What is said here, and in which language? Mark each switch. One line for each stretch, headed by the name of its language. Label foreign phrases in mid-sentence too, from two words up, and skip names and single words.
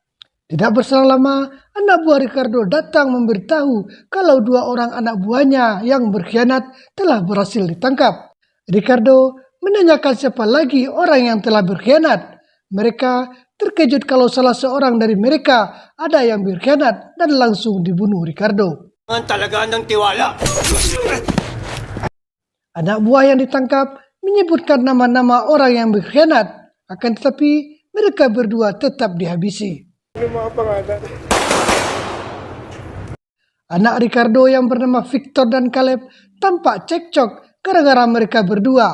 Indonesian: Tidak berselang lama, anak buah Ricardo datang memberitahu kalau 2 orang anak buahnya yang berkhianat telah berhasil ditangkap. Ricardo menanyakan siapa lagi orang yang telah berkhianat. Mereka terkejut kalau salah seorang dari mereka ada yang berkhianat dan langsung dibunuh Ricardo.
Filipino: Talaga ng tiwala.
Indonesian: Anak buah yang ditangkap menyebutkan nama-nama orang yang berkhianat, akan tetapi mereka berdua tetap dihabisi. Anak Ricardo yang bernama Victor dan Caleb tampak cekcok gara-gara mereka berdua.